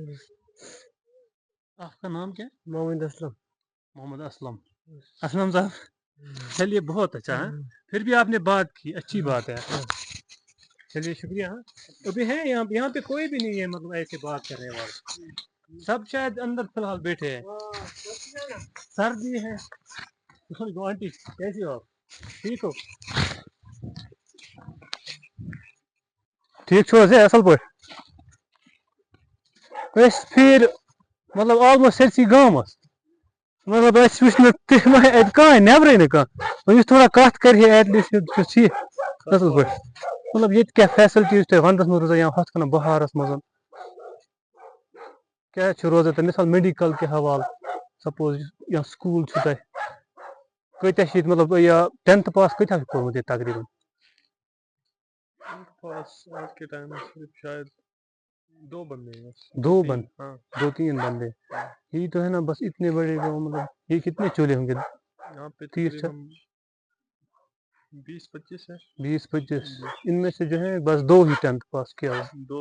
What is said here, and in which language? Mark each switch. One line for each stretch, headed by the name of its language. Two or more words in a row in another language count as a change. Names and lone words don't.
Urdu: آپ کا نام کیا ہے محمد اسلم اسلم صاحب چلیے بہت اچھا ہے پھر بھی آپ نے بات کی اچھی بات ہے چلیے شکریہ ابھی ہے یہاں پہ کوئی بھی نہیں ہے مطلب ایسے بات کرنے والا سب شاید اندر فی الحال بیٹھے ہیں سر بھی ہے آنٹی کیسی ہو آپ ٹھیک ہو
Kashmiri: ٹھیک چھو حظ اصل پٲٹھۍ أسۍ پھیٖرۍ مطلب آلموسٹ سٲرسٕے گامس مطلب اَسہِ وٕچھ نہٕ تہِ ما اَتہِ کٕہٕنۍ نٮ۪برٕے نہٕ کانٛہہ یُس تھوڑا کَتھ کَرِ ہے
English: at least
Kashmiri: چھُ ٹھیٖک اَصٕل پٲٹھۍ مطلب ییٚتہِ کیٛاہ فیسَلٹیٖز تۄہہِ وَنٛدَس منٛز روزان یا ہُتھ کٔنۍ بہارَس منٛز کیٛاہ چھُ روزان تۄہہِ مِثال میڈِکل کہِ حوالہٕ سپوز یا سکوٗل چھُ تۄہہِ کۭتیاہ چھِ ییٚتہِ مطلب یا 10th پاس کۭتیاہ چھُ کوٚرمُت ییٚتہِ تقریٖبن
Urdu: آج کے ٹائم میں صرف شاید 2 بندے ہیں 2 3 بندے یہی تو ہے نا بس اتنے بڑے گاؤں مطلب یہ کتنے چولے ہوں گے یہاں پہ 20-25 ہے 20-25 ان میں سے جو ہے بس 2 ہی 10th پاس کیا ہوا